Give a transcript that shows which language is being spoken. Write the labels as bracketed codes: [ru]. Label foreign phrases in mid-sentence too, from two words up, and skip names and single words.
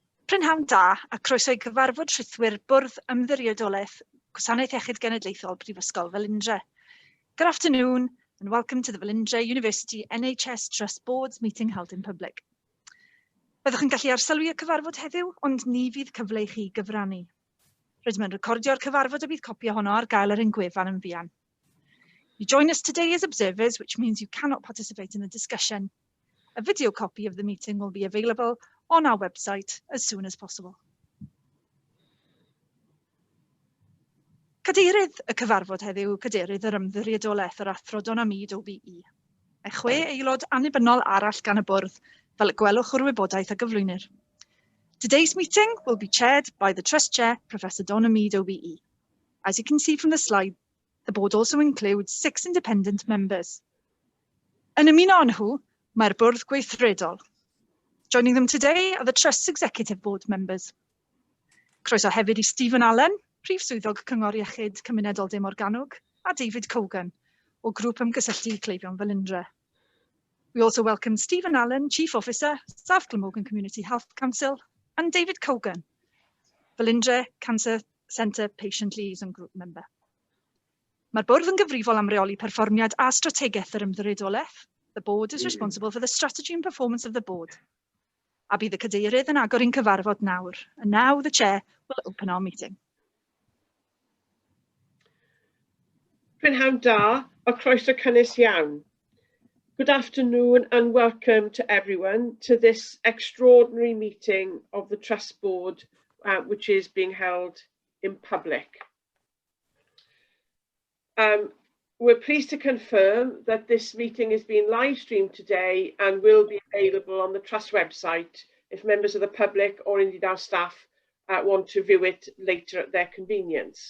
[cy] Prynhawn da a croeso i gyfarfod rhythwyr Bwrdd Ymddiriedolaeth Gwasanaeth Iechyd Genedlaethol Brifysgol Velindre. [en] Good afternoon and welcome to the Velindre University NHS Trust Board's meeting held in public. [cy] Byddwch yn gallu arsylwi y cyfarfod heddiw, ond ni fydd cyfle i chi gyfrannu. Rydym yn recordio'r cyfarfod a bydd copi ohono ar gael ar ein gwefan yn fuan. [en] You join us today as observers, which means you cannot participate in the discussion. A video copy of the meeting will be available on our website as soon as possible. [cy] Cadeirydd y cyfarfod heddiw, Cadeirydd yr Ymddiriedolaeth yr Athro Donamid OBE. Mae 6 aelod annibynnol arall gan y bwrdd, fel y gwelwch o'r wybodaeth a gyflwynir. [en] Today's meeting will be chaired by the Trust Chair, Professor Donamid OBE. As you can see from the slide, the board also includes 6 independent members. [cy] Yn ymuno â nhw, mae'r bwrdd gweithredol. [en] Joining them today are the Trust's Executive Board members. [cy] Croeso hefyd i Stephen Allen, Prif Swyddog Cyngor Iechyd Cymunedol De Morgannwg, a David Cogan, o Grŵp Ymgysylltu Cleifion Velindre. [en] We also welcome Stephen Allen, Chief Officer, South Glamorgan Community Health Council, and David Cogan, Velindre Cancer Centre Patient Liaison Group member. [cy] Mae'r bwrdd yn gyfrifol am reoli perfformiad a strategaeth yr ymddiriedolaeth. [en] The board is responsible for the strategy and performance of the board. [cy] A bydd y cadeirydd yn agor i'n cyfarfod nawr. [en] And now the chair will open our meeting. [cy] Prynhawn da a croeso cynnes iawn. [en] Good afternoon and welcome to everyone to this extraordinary meeting of the Trust Board, which is being held in public. We're pleased to confirm that this meeting is being live streamed today and will be available on the Trust website if members of the public or indeed our staff want to view it later at their convenience.